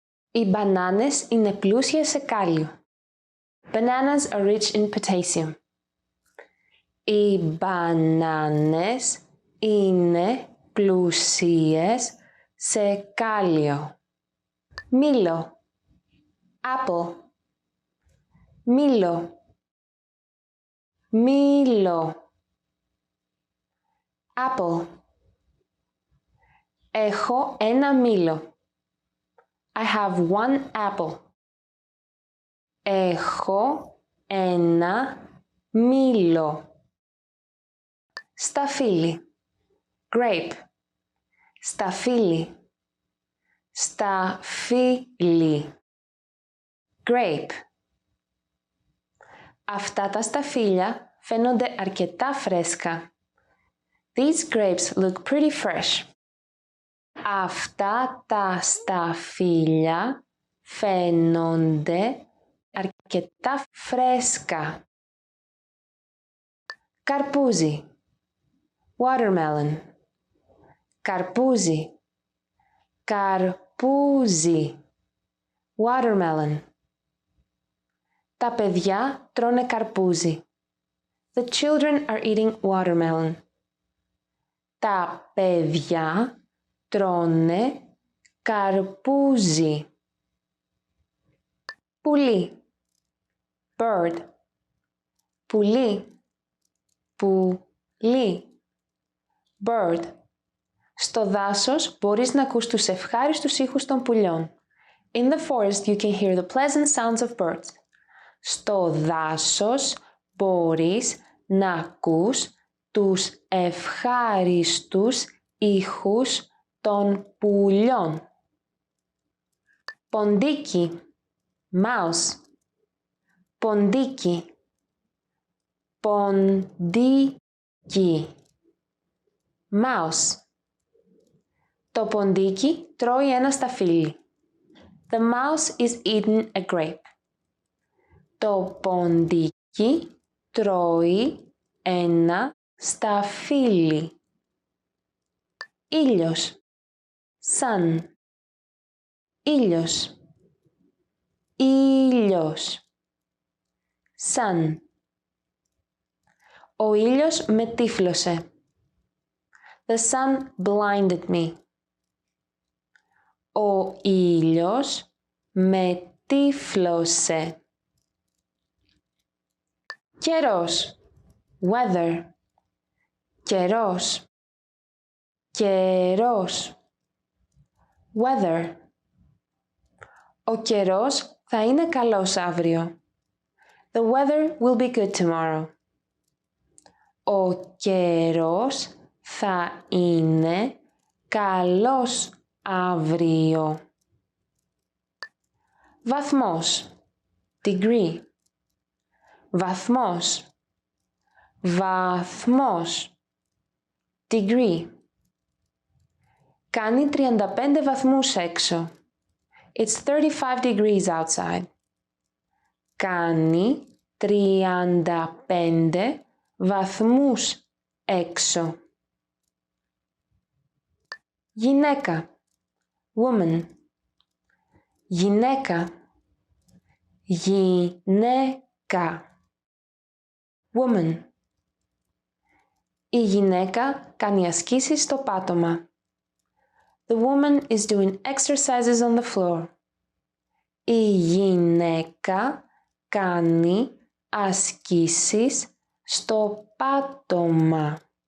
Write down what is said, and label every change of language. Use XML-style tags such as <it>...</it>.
<el>Οι μπανάνες είναι πλούσιες σε κάλιο.</el> <en>Bananas are rich in potassium.</en> <el>Οι μπανάνες είναι πλούσιες σε κάλιο. Μήλο, apple. Μήλο, μήλο.</el> <en>Apple.</en> <el>Έχω ένα μήλο.</el> <en>I have one apple.</en> <el>Έχω ένα μήλο. Σταφύλι. Grape. Σταφύλι. Σταφύλι.</el> <en>Grape.</en> <el>Αυτά τα σταφύλια φαίνονται αρκετά φρέσκα.</el> <en>These grapes look pretty fresh.</en> <el>Αυτά τα σταφύλια φαίνονται αρκετά φρέσκα. Καρπούζι. Watermelon. Καρπούζι. Καρπούζι. Watermelon. Τα παιδιά τρώνε καρπούζι.</el> <en>The children are eating watermelon.</en> <el>Τα παιδιά τρώνε καρπούζι. Πουλί. Bird. Πουλί. Πουλί. Bird. Στο δάσος μπορείς να ακούς τους ευχάριστους ήχους των πουλιών.</el> <en>In the forest you can hear the pleasant sounds of birds.</en> <el>Στο δάσος μπορείς να ακούς τους ευχάριστους ήχους των πουλιών. Ποντίκι. Mouse. Ποντίκι. Ποντίκι.</el> <en>Mouse.</en> <el>Το ποντίκι τρώει ένα σταφύλι.</el> <en>The mouse is eating a grape.</en> <el>Το ποντίκι τρώει ένα σταφύλι. Ήλιος. Sun. Ήλιος. Ήλιος. Sun. Ο ήλιος με τύφλωσε.</el> <en>The sun blinded me.</en> <el>Ο ήλιος με τύφλωσε. Καιρός. Weather. Καιρός. Καιρός. Weather. Ο καιρός θα είναι καλός αύριο.</el> <en>The weather will be good tomorrow.</en> <el>Ο καιρός θα είναι καλός αύριο. Βαθμός. Degree. Βαθμός. Βαθμός. Degree. Κάνει 35 βαθμούς έξω.</el> <en>It's 35 degrees outside.</en> <el>Κάνει 35 βαθμούς έξω. Γυναίκα. Woman. Γυναίκα. Γυναίκα.</el> <en>Woman.</en> <el>Η γυναίκα κάνει ασκήσεις στο πάτωμα.</el> <en>The woman is doing exercises on the floor.</en> <el>Η γυναίκα κάνει ασκήσεις στο πάτωμα.</el>